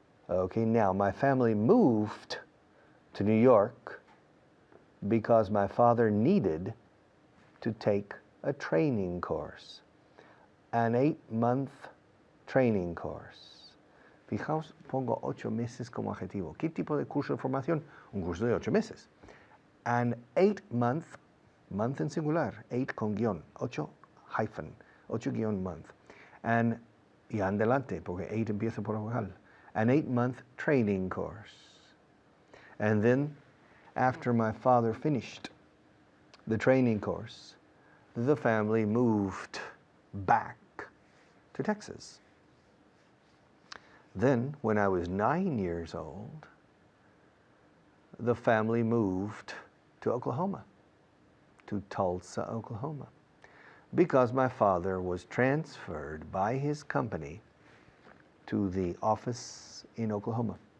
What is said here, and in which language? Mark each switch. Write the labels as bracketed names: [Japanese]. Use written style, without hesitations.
[English] Okay, now my family moved to New York because my father needed to take a training course, an 8-month training course. [Spanish] Fijaos, pongo 8 meses como adjetivo. ¿Qué tipo de curso de formación? Un curso de 8 meses. [English] An 8-month, [Spanish] month en singular, 8 con guión, [English] 8 hyphen, [Spanish] 8 guión month. And, y adelante, porque 8 empieza por vocal. [English] An 8-month training course. And then, after my father finished the training course, the family moved back to Texas. Then, when I was 9 years old, the family moved to Oklahoma, to Tulsa, Oklahoma, because my father was transferred by his company to the office in Oklahoma.